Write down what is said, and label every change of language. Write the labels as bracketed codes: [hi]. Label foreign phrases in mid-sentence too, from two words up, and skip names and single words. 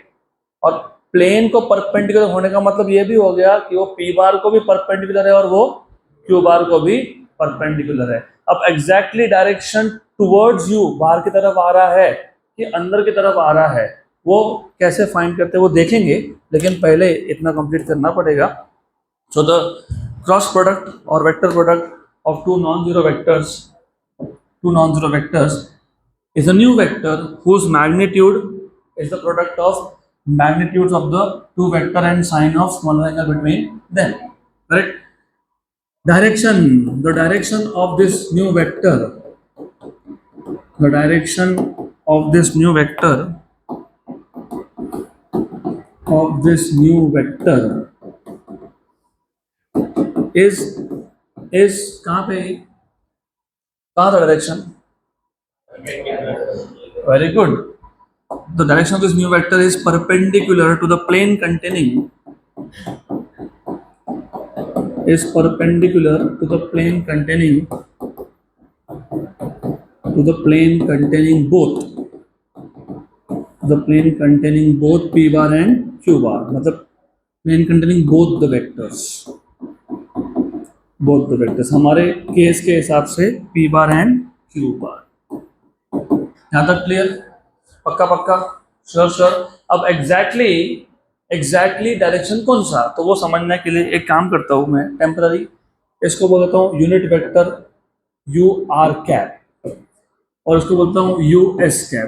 [hi] और प्लेन को परपेंडिकुलर होने का मतलब ये भी हो गया कि वो [en] P bar [hi] को भी परपेंडिकुलर है और वो [en] Q bar [hi] को भी परपेंडिकुलर है. अब [en] exactly direction towards you [hi] बाहर की तरफ आ रहा है कि अंदर की तरफ आ रहा है, वो कैसे फाइंड करते हैं वो देखेंगे, लेकिन पहले इतना कंप्लीट करना पड़ेगा. [en] so the cross product और vector product of two non-zero vectors is a new vector whose magnitude is the product of magnitudes of the two vector and sine of small angle between them, correct. The direction of this new vector is [hi] कहाँ पे, कहाँ था डायरेक्शन, [en] very good. The direction of this new vector is perpendicular to the plane containing both P bar and Q bar. मतलब plane containing both the vectors [hi] हमारे केस के हिसाब से [en] P bar and Q bar. [hi] यहाँ तक क्लियर, पक्का श्योर. अब [en] exactly direction [hi] कौन सा, तो वो समझने के लिए एक काम करता हूँ मैं टेम्पररी, इसको बोलता हूँ [en] unit vector UR cap [hi] और इसको बोलता हूँ [en] US cap.